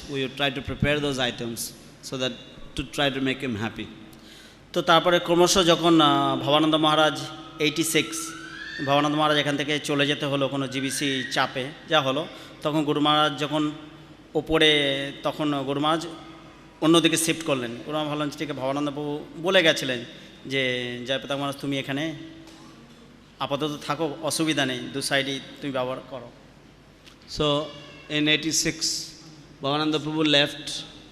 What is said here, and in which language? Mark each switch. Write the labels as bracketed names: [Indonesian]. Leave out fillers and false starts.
[English] We would try to prepare those items so that to try to make him happy. [Bangla] তো তারপরে ক্রমশ যখন ভবানন্দ মহারাজ 86 ভবানন্দ মহারাজ এখান থেকে চলে যেতে হলো কোনো জিবিসি চাপে যা হলো, তখন গুরু মহারাজ যখন ওপরে, তখন গুরু মহারাজ অন্যদিকে শিফট করলেন। গুরু মহারাজ ভাবলেন ঠিক আছে, ভবানন্দ প্রভু বলে গেছিলেন যে জয়প্রতাপ মহারাজ তুমি এখানে আপাতত থাকো, অসুবিধা নেই, দু সাইডই তুমি ব্যবহার করো। [English] So in 86, Bhavananda Prabhu left.